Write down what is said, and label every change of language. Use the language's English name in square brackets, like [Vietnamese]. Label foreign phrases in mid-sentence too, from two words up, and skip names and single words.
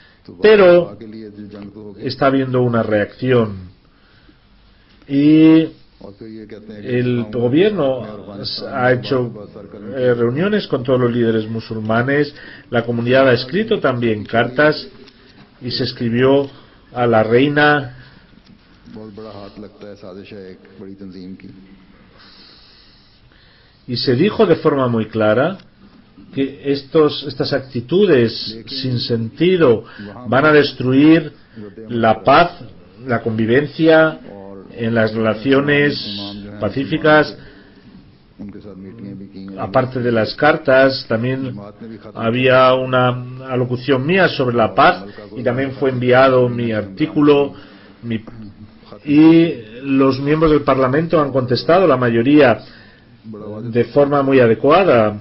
[Spanish] pero está habiendo una reacción, y [Urdu] اور پھر یہ کہتے ہیں کہ [Spanish] El gobierno ha hecho reuniones con todos los líderes musulmanes, la comunidad ha escrito también cartas y se escribió a la reina [Urdu] بہت بڑا ہاتھ لگتا ہے سازش ہے ایک بڑی تنظیم کی [Spanish] y se dijo de forma muy clara que estas actitudes sin sentido van a destruir la paz, la convivencia en las relaciones pacíficas. [Urdu] ان کے ساتھ میٹنگیں بھی کی [Spanish] Aparte de las cartas, también había una alocución mía sobre la paz y también fue enviado mi artículo y los miembros del Parlamento han contestado, la mayoría de forma muy adecuada.